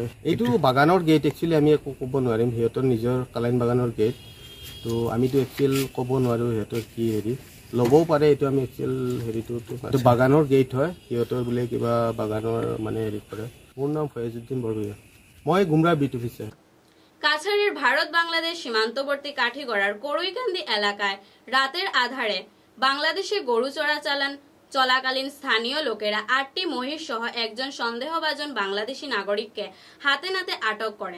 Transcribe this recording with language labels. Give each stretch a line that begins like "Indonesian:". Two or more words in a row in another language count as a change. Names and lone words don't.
Assamese: এইটো বাগানৰ গেট, একচুৱেলি আমি একো ক'ব নোৱাৰিম, সিহঁতৰ নিজৰ কালাইন বাগানৰ গেট। তো আমিতো একচুৱেল ক'ব নোৱাৰোঁ সিহঁতৰ কি হেৰি ল'বও পাৰে। এইটো আমি একচুৱেল হেৰিটো বাগানৰ গেট হয়, সিহঁতৰ বোলে কিবা বাগানৰ মানে হেৰি কৰে। মোৰ নাম ফয়েজউদ্দিন বৰভূঞা, মই গুমরা
English: beat officer.
Bangla: কাছাড়ের ভারত বাংলাদেশ সীমান্তবর্তী কাঠিগড়ার করইকান্দি এলাকায় রাতের আধারে বাংলাদেশে গরু চোরাচালান চলাকালীন স্থানীয় লোকেরা 8টি মহিষ সহ একজন সন্দেহভাজন বাংলাদেশি নাগরিককে হাতে নাতে আটক করেন।